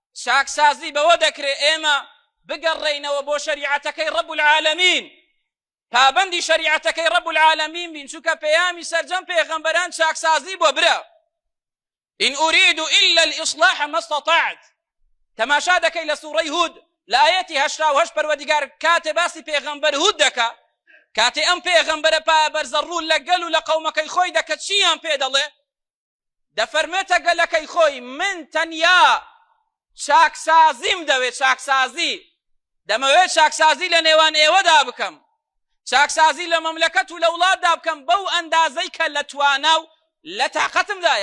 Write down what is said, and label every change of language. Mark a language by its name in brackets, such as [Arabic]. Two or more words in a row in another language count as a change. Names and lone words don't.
[Central Kurdish] چاکسازی بەوە دەکرێت ئێمە بگەڕێینەوە بۆ شەریعەتەکەی [Arabic] ڕەب العالەمین، [Central Kurdish] پابەندی شەریعەتەکەی [Arabic] ڕەب العالەمین [Central Kurdish] بین، چونکە پەیامی سەرجەم پێغەمبەران چاکسازی بۆ برا. [Arabic] إن أريد إلا الإصلاح ما استطعت. [Central Kurdish] تماشا دەکەی لە سوورەی هود لە ئایەتی 88 پەروەردیگار کاتێ باسی پێغەمبەر هود دەکا، کاتێ ئەم پێغەمبەرە بەرزەڕوو لەگەل و لە قەومەکەی خۆی دەکەت چیان پێ دەڵێ؟ دەفەرمێتە گەلەکەی خۆی من تەنیا چاکسازیم دەوێت، چاکسازی دەمەوێت چاکسازی لە نێوان ئێوەدا بکەم، چاکسازی لە مەملەکەت و لە وڵاتدا بکەم بەو ئەندازەی کە لە توانا و لە تاقەتمدایە.